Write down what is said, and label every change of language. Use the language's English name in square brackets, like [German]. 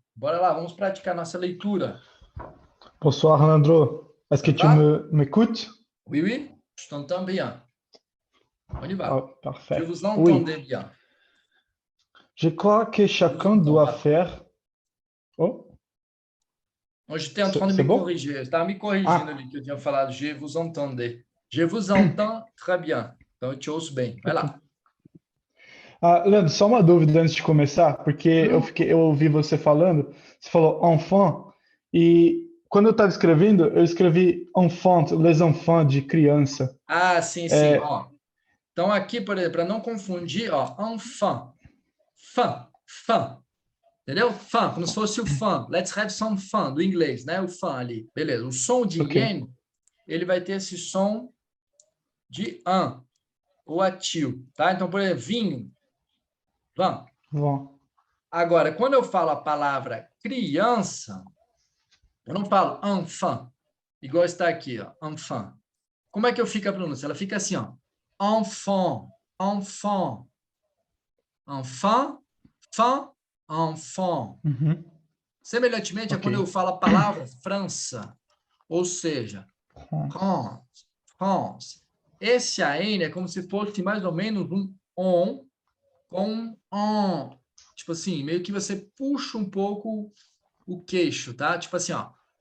[Portuguese] Bora lá, vamos praticar nossa leitura. [French] Bonsoir, Leandro. Est-ce que tu m'écoutes? Oui, oui, je t'entends bien. On y va. Ah, parfait. Je vous entendais bien. Je crois que chacun doit faire... Oh, Moi, j'étais en train de me corriger. [Portuguese] Je estava me corrigindo ali, que eu tinha falado [French] je vous entendais. Je vous entends très bien. [Portuguese] Então, eu te ouço bem. Vai lá. Leandro, só uma dúvida antes de começar, porque eu ouvi você falando, você falou enfant, e quando eu estava escrevendo, eu escrevi enfant, les enfants, de criança. Ah, sim, sim. Ó. Então, aqui, por exemplo, para não confundir, ó, enfant, fan. Entendeu? Fan, como se fosse o fan. [English] Let's have some fun, [Portuguese] do inglês, né? O fan ali. Beleza. O som de yen, ele vai ter esse som de an, ou atil, tá? Então, por exemplo, vinho, van. Agora, quando eu falo a palavra criança, eu não falo enfant, igual está aqui, ó, enfant. Como é que eu fico a pronúncia? Ela fica assim, ó. [French] Enfant, enfant, enfant, fan, enfant. [Portuguese] Semelhantemente a quando eu falo a palavra França, ou seja, France. Esse AN é como se fosse mais ou menos um on com on. Tipo assim, meio que você puxa um pouco o queixo, tá? Tipo assim, ó.